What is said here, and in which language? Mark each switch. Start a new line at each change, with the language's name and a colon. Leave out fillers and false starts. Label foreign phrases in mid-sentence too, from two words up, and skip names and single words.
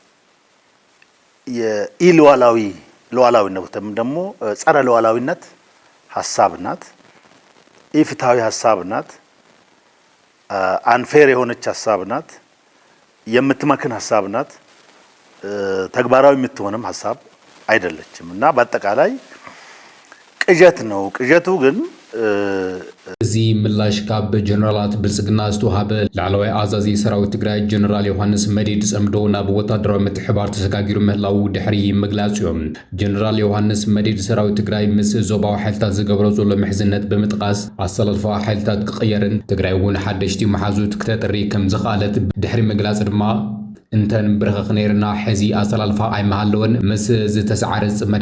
Amharic: ሉዓላዊነትም ደግሞ ጸረ ሉዓላዊነት ሀሳብ ናት። ኢፍትሃዊ ሀሳብ ናት። አንፌር የሆነች ሀሳብ ናት። የምትመክን ሀሳብ ናት። ተግባራዊ የምትሆንም ሀሳብ አይደለችም እና በአጠቃላይ ቅዠት ነው። ቅዠቱ ግን
Tigrinya: እዚ ምላሽ ካብ ጀነራላት ብልጽግና ዝተዋሃበ ላዕለዋይ ኣዛዚ ሰራዊት ትግራይ ጀነራል ዮሃንስ መዲድ ጽምዶ ናብ ወታደራዊ ምትሕባር ተሰጋጊሩ ምህላው ድሕሪ ምግላጽ እዮም። ጀነራል ዮሃንስ መዲድ ሰራዊት ትግራይ ምስ ዞባዊ ሓይልታት ዝገብሮ ዘሎ ምሕዝነት ብምጥቃስ ኣሰላልፋ ሓይልታት ክቕየርን ትግራይ እውን ሓደሽቲ መሓዙት ክተጥሪ ከም ዝኽኣለት ድሕሪ ምግላጽ ድማ እንተን ብርኽኽ ነይርና ሕዚ ኣሰላልፋ ኣይመሃለወን ምስ ዝተሰዓረ ጽመድ